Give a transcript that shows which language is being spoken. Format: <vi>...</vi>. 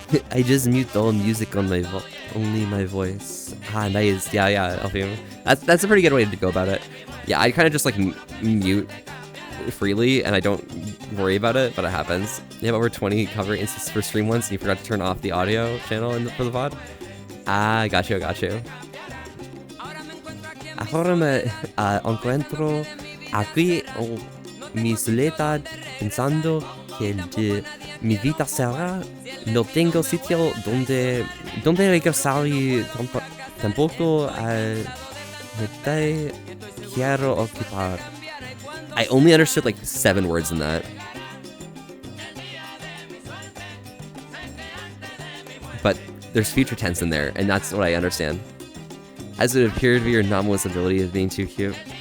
<en>I just mute all music on my only my voice. Ah, nice. Yeah, Alfie. That's a pretty good way to go about it. Yeah, I kind of just like mute freely, and I don't worry about it, but it happens. You have over 20 cover instances per stream once, and you forgot to turn off the audio channel for the VOD. Ah, got you.</en> <es>Ahora me encuentro aquí en mi soledad pensando que de mi vida será. No tengo sitio donde regresar y tampoco me quiero ocupar.</es> <en>I only understood like 7 words in that. But there's future tense in there, and that's what I understand. As it appeared to be your anomalous ability of being too cute.</en>